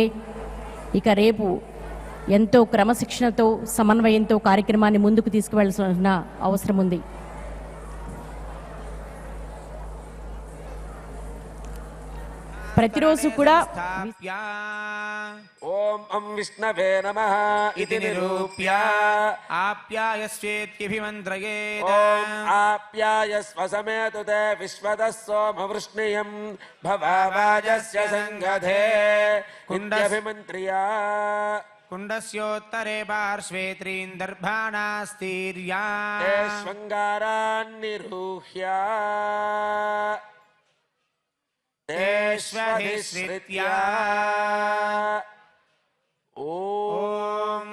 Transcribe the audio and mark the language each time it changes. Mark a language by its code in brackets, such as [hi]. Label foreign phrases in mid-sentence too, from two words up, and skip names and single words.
[te] ఇక రేపు ఎంతో క్రమశిక్షణతో సమన్వయంతో కార్యక్రమాన్ని ముందుకు తీసుకువెళ్లాల్సిన అవసరం ఉంది. ప్రతిరోజు కూడా [sa] ఓం అం విష్ణవే నమః इति निरूप्य आप्यायस्वेत्यभिमन्त्रयेत् ఓం ఆప్యాయస్వ సమేతు తే విశ్వదః సోమవృష్ణియం భవావాజస్య సంగధే కుండభిమంత్రియా कुण्डस्योत्तरे पार्श्वे त्रीन् दर्भाणास्तीर्या తే శృంగారాన్నిరూహ్య तेष्वधिश्रित्या ఓం